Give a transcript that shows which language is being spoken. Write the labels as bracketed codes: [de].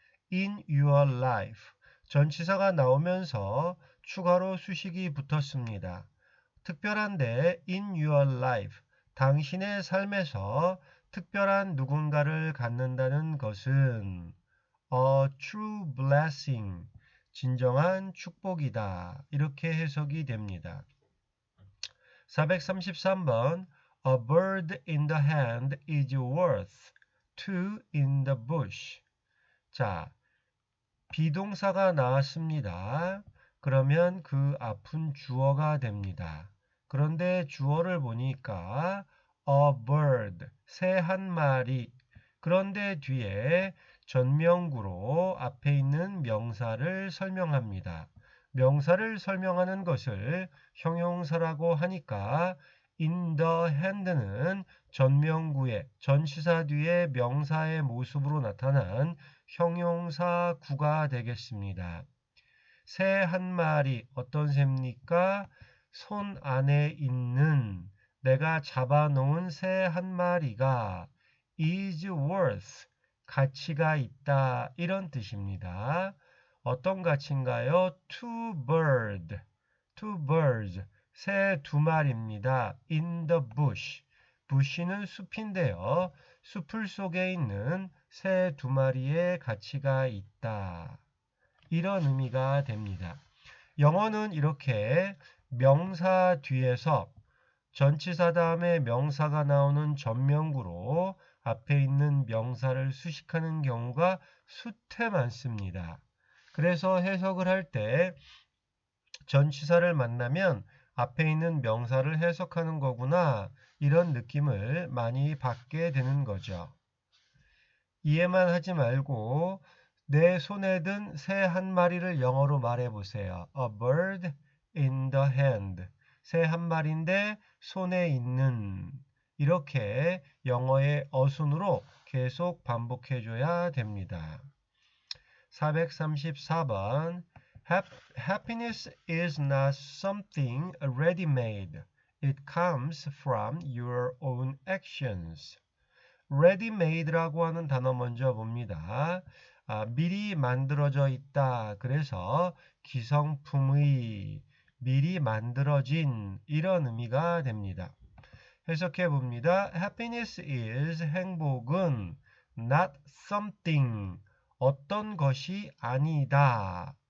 [en] in your life [ko] 전치사가 나오면서 추가로 수식이 붙었습니다. 특별한데 [en] in your life [ko] 당신의 삶에서 특별한 누군가를 갖는다는 것은 [en] a true blessing [ko] 진정한 축복이다. 이렇게 해석이 됩니다. [en] 433번 A bird in the hand is worth two in the bush. [ko] 자, 비동사가 나왔습니다. 그러면 그 앞은 주어가 됩니다. 그런데 주어를 보니까 [en] a bird, [ko] 새 한 마리. 그런데 뒤에 전명구로 앞에 있는 명사를 설명합니다. 명사를 설명하는 것을 형용사라고 하니까 [en] in the hand [ko] 는 전명구의 전치사 뒤에 명사의 모습으로 나타난 형용사구가 되겠습니다. 새 한 마리 어떤 새입니까? 손 안에 있는 내가 잡아놓은 새 한 마리가 [en] is worth [ko] 가치가 있다 이런 뜻입니다. 어떤 가치인가요? [en] two birds [ko] 새 두 마리입니다. [en] in the bush bush는 [ko] 숲인데요. 숲을 속에 있는 새 두 마리의 가치가 있다. 이런 의미가 됩니다. 영어는 이렇게 명사 뒤에서 전치사 다음에 명사가 나오는 전명구로 앞에 있는 명사를 수식하는 경우가 수태 많습니다. 그래서 해석을 할 때 전치사를 만나면 앞에 있는 명사를 해석하는 거구나 이런 느낌을 많이 받게 되는 거죠. 이해만 하지 말고 내 손에 든 새 한 마리를 영어로 말해보세요. [en] A bird in the hand. [ko] 새 한 마리인데 손에 있는. 이렇게 영어의 어순으로 계속 반복해줘야 됩니다. 434번 [en] Happiness is not something ready-made. It comes from your own actions. [ko] ready-made라고 하는 단어 먼저 봅니다. 미리 만들어져 있다. 그래서 기성품의, 미리 만들어진 이런 의미가 됩니다. 해석해 봅니다. [en] Happiness is [ko] 행복은 [en] not something [ko] 어떤 것이 아니다.